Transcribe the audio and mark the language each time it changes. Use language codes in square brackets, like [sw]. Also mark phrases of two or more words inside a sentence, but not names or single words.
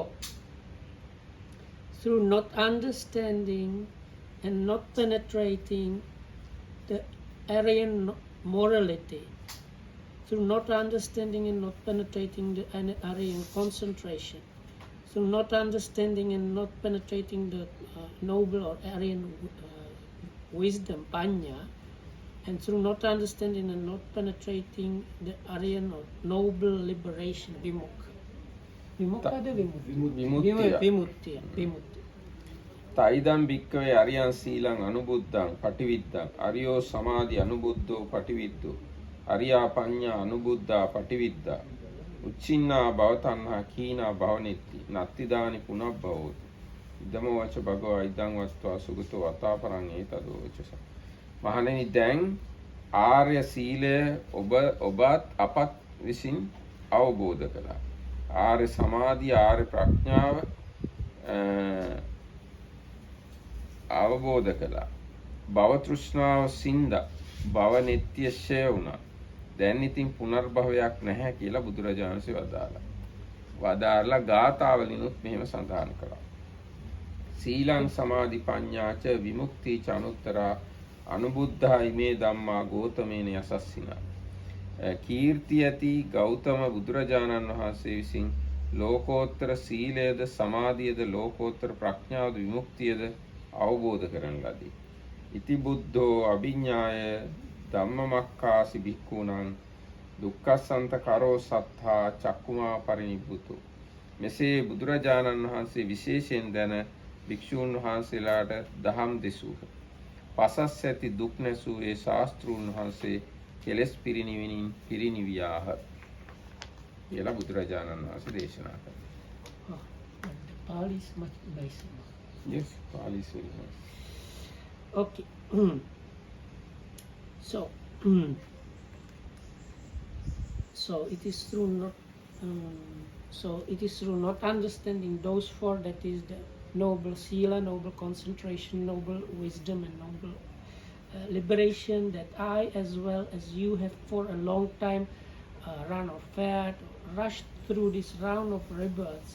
[en] Through not understanding and not penetrating the Aryan morality, through not understanding and not penetrating the Aryan concentration, through not understanding and not penetrating the noble or Aryan wisdom, panya, and through not understanding and not penetrating the Aryan or noble liberation, vimukha. Vimukha or vimuttiya? Vimuttiya. [pi] තයිදම් භික්කවේ අරියං සීලං අනුබුද්ධං පටිවිද්දං අරියෝ සමාධි අනුබුද්ධෝ පටිවිද්දෝ අරියා පඤ්ඤා අනුබුද්ධා පටිවිද්දා උච්චින්නා භවතණ්හා කීනා භවනිත්ති නත්තිදානි පුනබ්බවෝති ඉදම වච භගවා ඉදං වස්ත්වා සුගතෝ අතාපරං ඒතදෝ වචස. [si] මහණෙනි දැන් ආර්ය සීලය ඔබත් අපත් විසින් අවබෝධ කළා. ආර්ය සමාධිය ආර්ය ප්‍රඥාව අවබෝධ කළා. භව තෘෂ්ණාව සින්දා භව නිත්‍ය ෂය වුණා. දැන් ඉතින් පුනර්භවයක් නැහැ කියලා බුදුරජාණන් වහන්සේ වදාළා ගාථාවලිනුත් මෙහෙම සඳහන් කළා. [pi] සීලං සමාධි පඤ්ඤාච විමුක්ති ච අනුත්තරා අනුබුද්ධා ඉමේ ධම්මා ගෝතමේන යසස්සිනා. [si] කීර්ති ඇති ගෞතම බුදුරජාණන් වහන්සේ විසින් ලෝකෝත්තර සීලයද සමාධියද ලෝකෝත්තර ප්‍රඥාවද විමුක්තියද අවබෝධ කරන ලදී. [pi] ඉති බුද්ධෝ අභිඥාය ධම්මමක්ඛාසි භික්ඛූණං දුක්ඛසන්ත කරෝ සත්තා චක්කුමා පරිනිබ්බුතු. [si] මෙසේ බුදුරජාණන් වහන්සේ විශේෂයෙන් දැන භික්ෂූන් වහන්සේලාට දහම් දෙසූහ. පසස් ඇති දුක් නැසූ ඒ ශාස්ත්‍රූන් වහන්සේ කෙලෙස් පිරිනිවෙනින් පිරිනිවියාහ කියලා බුදුරජාණන් වහන්සේ දේශනා කළා. [en] Oh, but the Pali is much nicer. Yes, Pali is very nice. Okay. So, so it is through not understanding those four, that is the noble sila, noble concentration, noble wisdom, and noble liberation, that I as well as you have for a long time run or fared or rushed through this round of rebirths.